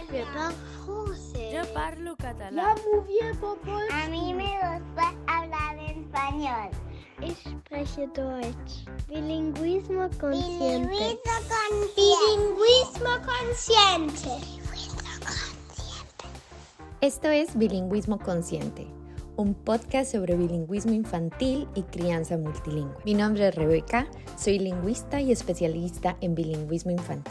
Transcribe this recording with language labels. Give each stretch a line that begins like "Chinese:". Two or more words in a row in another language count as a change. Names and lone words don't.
French: parle français.
Catalan: Yo parlo catalán.
Spanish: Ja, muy bien, papá. A mí me gusta hablar español.
German: Ich spreche Deutsch.
Spanish: Bilingüismo consciente. Bilingüismo consciente. Esto es Bilingüismo Consciente, un podcast sobre bilingüismo infantil y crianza multilingüe. Mi nombre es Rebeca, soy lingüista y especialista en bilingüismo infantil.